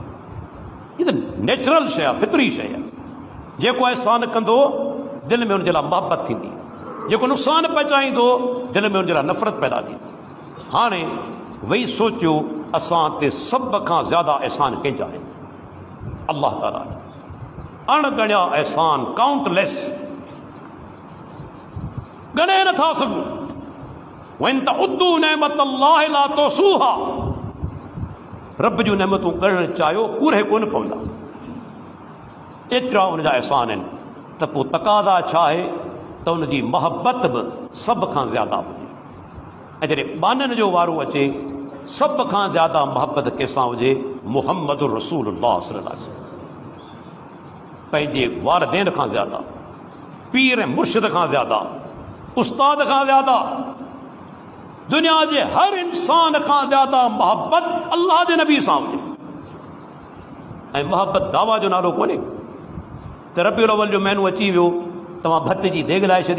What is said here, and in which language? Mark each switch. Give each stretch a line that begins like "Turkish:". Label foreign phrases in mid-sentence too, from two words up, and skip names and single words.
Sindhi: हीअ त नेचुरल शइ आहे, फितरी शइ आहे। जेको एहसान कंदो दिलि में हुनजे लाइ मोहबत थींदी, जेको नुक़सान पहुचाईंदो दिलि में हुनजे लाइ नफ़रत पैदा थींदी। हाणे वेही सोचियो असां ते सभ खां ज़्यादा एहसान कंहिंजा आहिनि? अल्लाह ताला। अणगणिया एहसान, काउंटलेस, गणे नथा सघूं।
Arabic: وإن تعدوا نعمة الله لا تحصوها.
Sindhi: रब जूं नेमतूं ॻणणु चाहियो पूरे कोन पवंदा। एतिरा हुनजा एहसान आहिनि त पोइ तक़ाज़ा छा आहे त हुनजी मोहबत बि सभ खां ज़्यादा हुजे। ऐं जॾहिं बाननि जो वारो अचे सभ खां ज़्यादा मोहबत कंहिंसां हुजे मुहम्मद
Arabic: رسول الله صلى الله عليه وسلم.
Sindhi: पंहिंजे वारदेन खां ज़्यादा, पीर ऐं मुर्शिद खां ज़्यादा, उस्ताद खां ज़्यादा, दुनिया जे हर इंसान खां ज़्यादा मोहबत अल्लाह जे नबी सां हुजे। ऐं मोहबत दावा जो नालो कोन्हे त रबीउल अव्वल जो महीनो अची वियो तव्हां भत जी देॻ लाइ छॾी।